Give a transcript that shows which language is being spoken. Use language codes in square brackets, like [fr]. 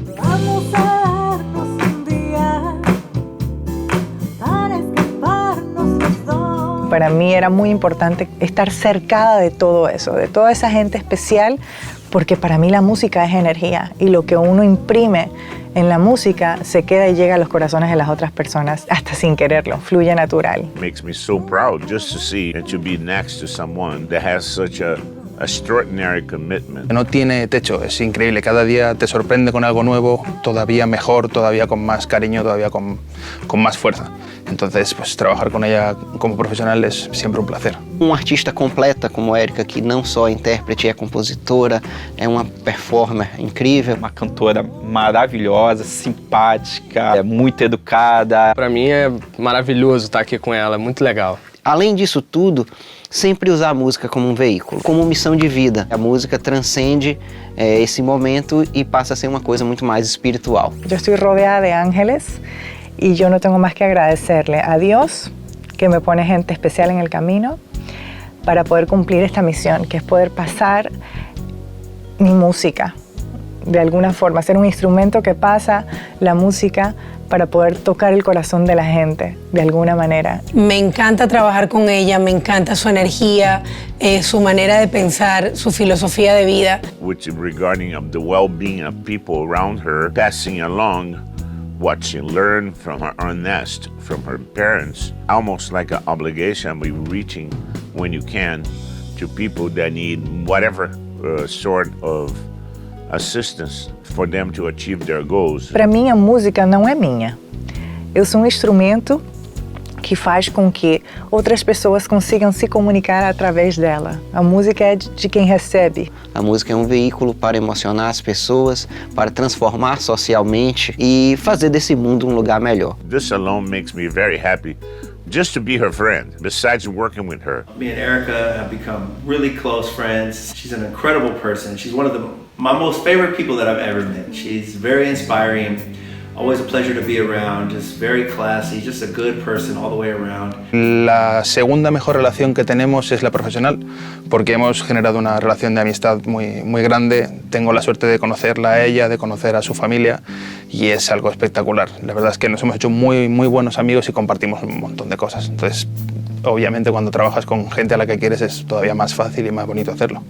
[es] Vamos a darnos un día para escaparnos los dos. Para mí era muy importante estar cercada de todo eso, de toda esa gente especial, porque para mí la música es energía y lo que uno imprime en la música se queda y llega a los corazones de las otras personas hasta sin quererlo, fluye natural. [en] Makes me so proud just to see and to be next to someone that has such a extraordinary commitment. [es] No tiene techo, es increíble, cada día te sorprende con algo nuevo, todavía mejor, todavía con más cariño, todavía con más fuerza. Entonces, pues trabajar con ella como profesional es siempre un placer. [pt] Artista completa como Érica, que não só é intérprete, é compositora, é uma performer incrível. Uma cantora maravilhosa, simpática, muito educada. Para mim é maravilhoso estar aqui com ela, muito legal. Além disso tudo, sempre usar a música como um veículo, como missão de vida. A música transcende esse momento e passa a ser uma coisa muito mais espiritual. [es] Yo estoy rodeada de ángeles y yo no tengo más que agradecerle a Dios que me pone gente especial en el camino para poder cumplir esta misión, que es poder pasar mi música de alguna forma, ser un instrumento que pasa la música para poder tocar el corazón de la gente de alguna manera. Me encanta trabajar con ella, me encanta su energía, su manera de pensar, su filosofía de vida. [en] Which regarding of the well-being of people around her, passing along what she learned from her own nest, from her parents, almost like an obligation we're reaching when you can to people that need whatever sort of assistance for them to achieve their goals. [pt] Para mim, a música não é minha. Eu sou um instrumento que faz com que outras pessoas consigam se comunicar através dela. A música é de quem recebe. A música é um veículo para emocionar as pessoas, para transformar socialmente e fazer desse mundo um lugar melhor. [en] This alone makes me very happy just to be her friend, besides working with her. Me and Erica have become really close friends. She's an incredible person. She's one of my most favorite people that I've ever met. She's very inspiring. Always a pleasure to be around, just very classy, just a good person all the way around. [es] La segunda mejor relación que tenemos es la profesional, porque hemos generado una relación de amistad muy grande. Tengo la suerte de conocerla a ella, de conocer a su familia, y es algo espectacular. La verdad es que nos hemos hecho muy buenos amigos y compartimos un montón de cosas. Entonces, obviamente cuando trabajas con gente a la que quieres es todavía más fácil y más bonito hacerlo.